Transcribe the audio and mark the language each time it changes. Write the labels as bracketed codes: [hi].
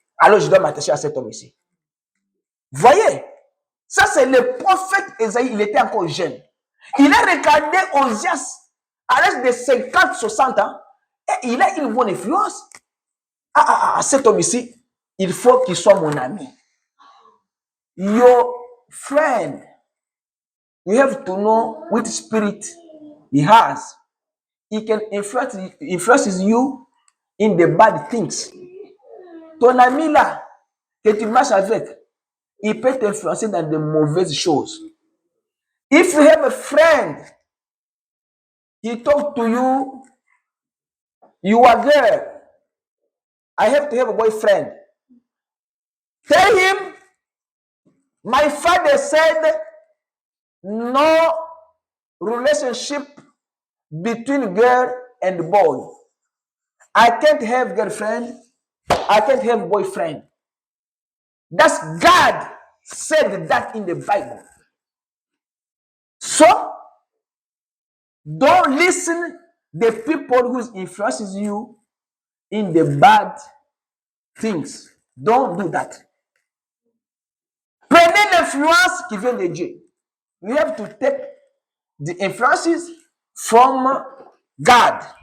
[fr] Alors je dois m'attacher à cet homme ici. Voyez, ça c'est le prophète Ésaïe, il était encore jeune. Il a regardé Osias à l'âge de 50-60 ans et il a une bonne influence. Cet homme ici, il faut qu'il soit mon ami. [en] Your friend, you have to know which spirit he has. he can influences you in the bad things. [fr] Ton ami là, que tu marches avec, il peut t'influencer dans de mauvaises choses. [en] If you have a friend, he talk to you, you are there. I have to have a boyfriend. Tell him, my father said, no relationship between girl and boy. I can't have girlfriend. I can't have boyfriend. That's God said that in the Bible. So, don't listen the people who influences you in the bad things. Don't do that. [fr] Prenez l'influence qui vient de Dieu. [en] You have to take the influences from God.